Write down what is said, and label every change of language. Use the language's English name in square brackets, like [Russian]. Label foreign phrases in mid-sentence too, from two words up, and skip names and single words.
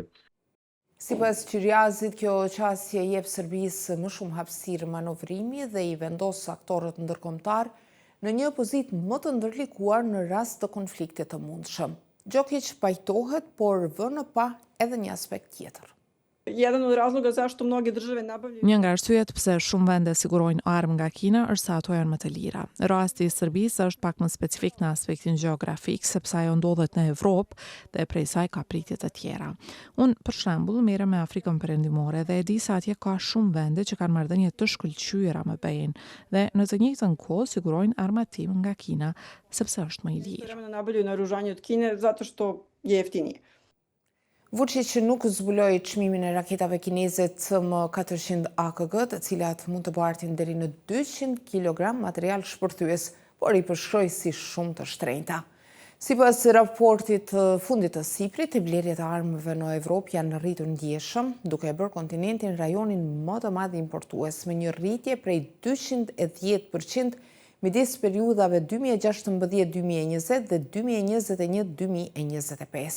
[Albanian] Sipas Qiriazit, kjo qasje jep Serbisë më shumë hapësirë manovrimi dhe i vendos aktorët ndërkombëtar në një pozitë më të ndërlikuar në rast të konfliktit të mundshëm. Gjokić pajtohet, por vë në pa edhe një aspekt tjetër. [Serbian] Jedan od razloga zašto mnoge države nabavljaju... [Albanian] Një nga arsyet pse shumë vende sigurojnë armë nga Kina është se ato janë më të lira. Rasti i Serbisë është pak më specifik në aspektin gjeografik, sepse ajo ndodhet në Evropë dhe prej saj ka pritje të tjera. Unë, për shembull, merrem me Afrikën Perëndimore dhe e di se atje ka shumë vende që kanë marrëdhënie të shkëlqyera me BE-n dhe në të njëjtën kohë sigurojnë armatim nga Kina, sepse është më i lirë. [Serbian] Nabavljaju naoružanje od Kine zato što je jeftinije. [Albanian] Vučić nuk zbuloi çmimin e raketave kineze CM-400 AKG, të cilat mund të bartin deri në 200 kg material shpërthyes, por i përshkroi si shumë të shtrenjta. Sipas raportit të fundit të SIPRit, blerjet e armëve në Evropë janë rritur ndjeshëm, duke bërë kontinentin rajonin më të madh importues me një rritje prej 210% midis periudhave 2016-2020 dhe 2021-2025.